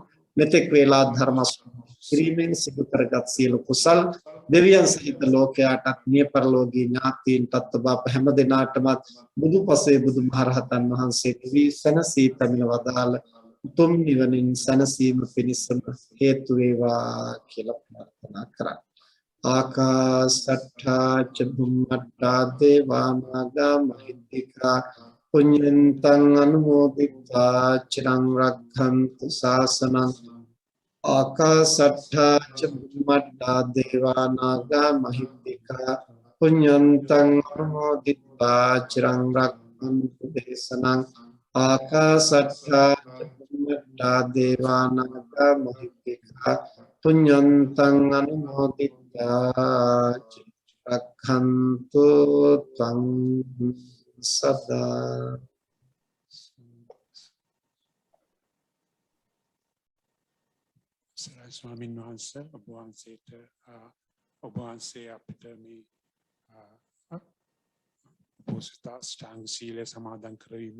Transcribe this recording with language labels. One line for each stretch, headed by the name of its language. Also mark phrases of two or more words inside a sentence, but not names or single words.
Sinhala: මෙතෙක් වේලා ධර්ම ශ්‍රීමෙන් සිදු කරගත් සියලු කුසල් දෙවියන් සහිත ලෝකයාටත් මිය පරලෝකීය ඥාතීන්ටත් ඔබ අප හැම දිනාටම බුදුපසේ බුදුමහරහතන් වහන්සේ දිවි සනසී පැමිණ වදාළ උතුම් නිවනින් සනසීම පිණිසම හේතු වේවා කියලා ප්‍රාර්ථනා කරා.
Pali: ආකාසට්ඨා ච බුම්මට්ඨා දේවා නාග මහිද්దికා පුඤ්ඤන්තං අනුමෝදිත්වා චිරං රක්ඛන්තු ශාසනං. ආකාසට්ඨා ච බුම්මට්ඨා දේවා නාග මහිද්దికා පුඤ්ඤන්තං අනුමෝදිත්වා චිරං රක්ඛන්තු දේශනං. ආකාසට්ඨා ච බුම්මට්ඨා දේවා නාග මහිද්దికා පුඤ්ඤන්තං අනුමෝදිත්වා රක්ඛන්තු ත්වං සදා.
Sinhala: ස්වාමීන් වහන්සේ ඔබ වහන්සේ අපිට මේ පොස්තාස්ඨාංග සීලය සමාදන් කරවීම,